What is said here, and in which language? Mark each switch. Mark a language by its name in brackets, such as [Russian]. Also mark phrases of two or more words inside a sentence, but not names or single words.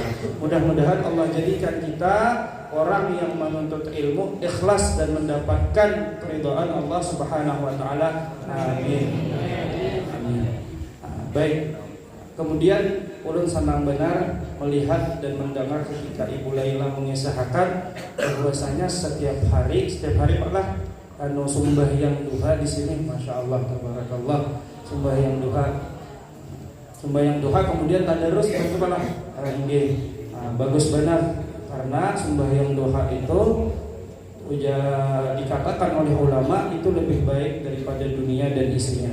[Indonesian] Mudah-mudahan Allah jadikan kita orang yang menuntut ilmu ikhlas dan mendapatkan keridhaan Allah [Arabic] Subhanahu wa taala. [Indonesian] Amin. Amin. Baik. [Banjar] Kemudian ulun senang benar melihat dan mendengar ketika Ibu Laila mengisahkan bahwasanya setiap hari Paklah sembahyang duha di sini, [Arabic] masya Allah, [Banjar] tabarakallah, sembahyang duha kemudian tadarus itu Paklah. [Indonesian] Bagus benar karena sembahyang duha itu dikatakan oleh ulama itu lebih baik daripada dunia dan isinya.